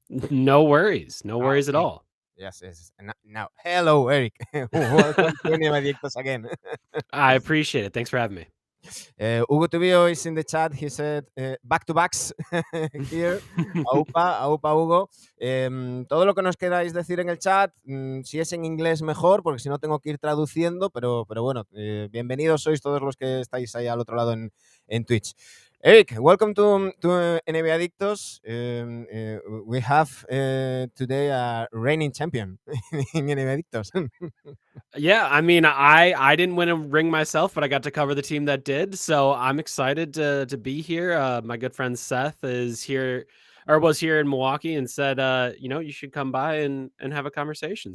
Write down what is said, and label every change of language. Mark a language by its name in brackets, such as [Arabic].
[English] No worries at all. Yes. Now, hello, Eric. Welcome to NBAdictos again. I appreciate it. Thanks for having me. Hugo Tubio is in the chat. He said back to backs here. [Spanish] Aupa, Hugo. Todo lo que nos queráis decir en el chat, si es en inglés mejor, porque si no tengo que ir traduciendo, pero bueno, bienvenidos sois todos los que estáis ahí al otro lado en Twitch. [English] Eric, welcome to NBAdictos. We have today a reigning champion in NBAdictos. Yeah, I mean, I didn't win a ring myself, but I got to cover the team that did, so I'm excited to be here. My good friend Seth is here, or was here in Milwaukee, and said, you should come by and have a conversation.